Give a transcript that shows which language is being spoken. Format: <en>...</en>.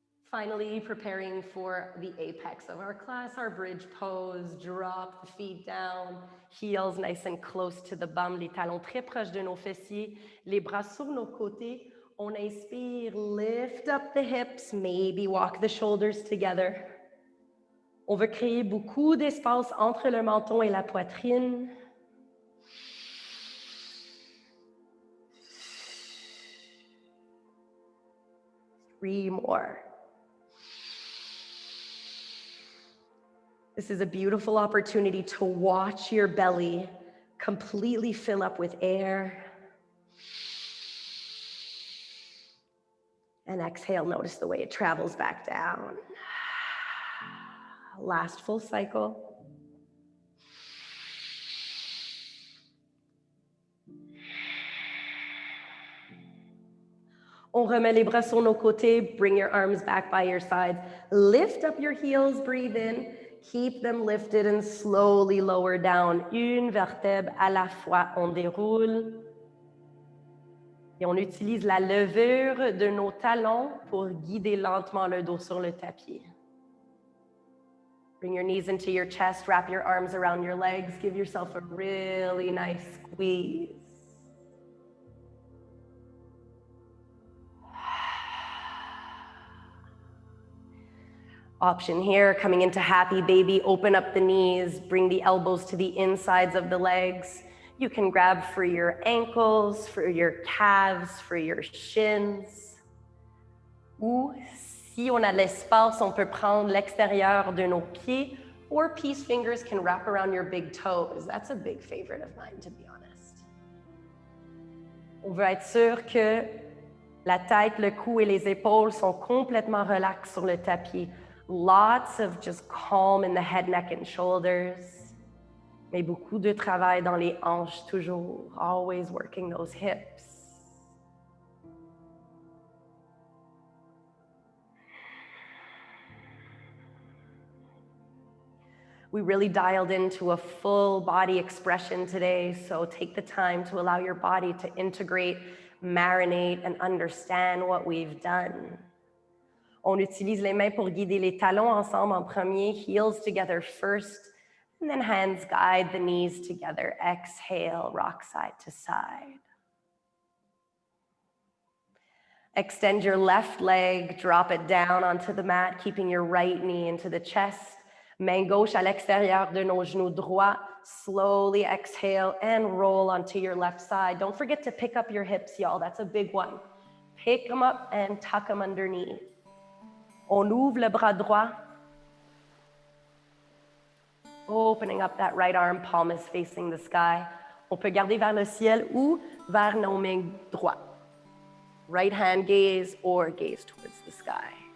<en>Finally, preparing for the apex of our class, our bridge pose. Drop the feet down, heels nice and close to the bum,</en> <fr>les talons très proches de nos fessiers, les bras sur nos côtés. On inspire,</fr> <en>lift up the hips, maybe walk the shoulders together.</en> <fr>On veut créer beaucoup d'espace entre le menton et la poitrine.</fr> <en>Three more. This is a beautiful opportunity to watch your belly completely fill up with air. And exhale, notice the way it travels back down. Last full cycle.</en> <fr>On remet les bras sur nos côtés.</fr> <en>Bring your arms back by your sides. Lift up your heels, breathe in. Keep them lifted and slowly lower down.</en> <fr>Une vertèbre à la fois. On déroule. Et on utilise la levure de nos talons pour guider lentement le dos sur le tapis.</fr> <en>Bring your knees into your chest. Wrap your arms around your legs. Give yourself a really nice squeeze. Option here, coming into happy baby, open up the knees, bring the elbows to the insides of the legs. You can grab for your ankles, for your calves, for your shins.</en> <fr>Ou si on a l'espace, on peut prendre l'extérieur de nos pieds,</fr> <en>or peace fingers can wrap around your big toes. That's a big favorite of mine, to be honest.</en> <fr>On veut être sûr que la tête, le cou et les épaules sont complètement relax sur le tapis.</fr> <en>Lots of just calm in the head, neck, and shoulders.</en> <fr>Mais beaucoup de travail dans les hanches toujours,</fr> <en>always working those hips. We really dialed into a full body expression today, so take the time to allow your body to integrate, marinate, and understand what we've done.</en> <fr>On utilise les mains pour guider les talons ensemble en premier,</fr> <en>heels together first, and then hands guide the knees together. Exhale, rock side to side. Extend your left leg, drop it down onto the mat, keeping your right knee into the chest.</en> <fr>Main gauche à l'extérieur de nos genoux droits.</fr> <en>Slowly exhale and roll onto your left side. Don't forget to pick up your hips, y'all. That's a big one. Pick them up and tuck them underneath.</en> <fr>On ouvre le bras droit.</fr> <en>Opening up that right arm, palm is facing the sky.</en> <fr>On peut garder vers le ciel ou vers nos mains droites.</fr> <en>Right hand gaze or gaze towards the sky.</en>